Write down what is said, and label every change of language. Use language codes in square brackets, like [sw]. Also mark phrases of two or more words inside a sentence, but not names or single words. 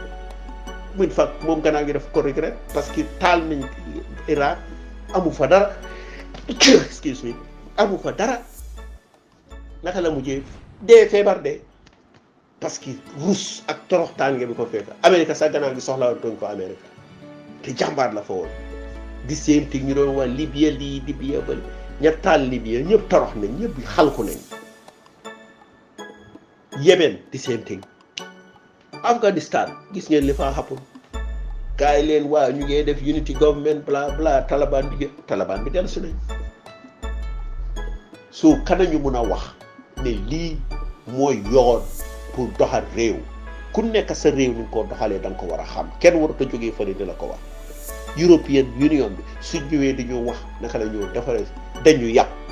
[wo] muy fa moom gannaaw gi daf ko regret [fr] parce que [wo] taal nañ Irak amu fa dara [en] excuse me [wo] amu fa dara naka la mujjee dee feebar de [fr] parce que [wo] rus ak toroxtaange bi ko fekk Amérique sax gannaaw gi soxla woon ko Amérique te jàmbaar la fa woon di [en] same thing [wo] ñu doon wax Libye lii Libye ba ña taal Libye ñëpp torox nañ ñëpp xalku nañ Yemen di [en] same thing [wo] Afghanistan gis ngeen li fa xappul gars yi leen waa ñu ngee def [en] unity government [wo] bla bla Taliban bi dellu si nañ so kanañu mun a wax ne lii mooy yoon pour doxal réew ku nekk sa réew ni nga ko doxalee da nga ko war a xam kenn warut a jógee fële di la ko wax European Union bi suñ ñëwee dañoo wax naka la ñoo defaree dañu yàpp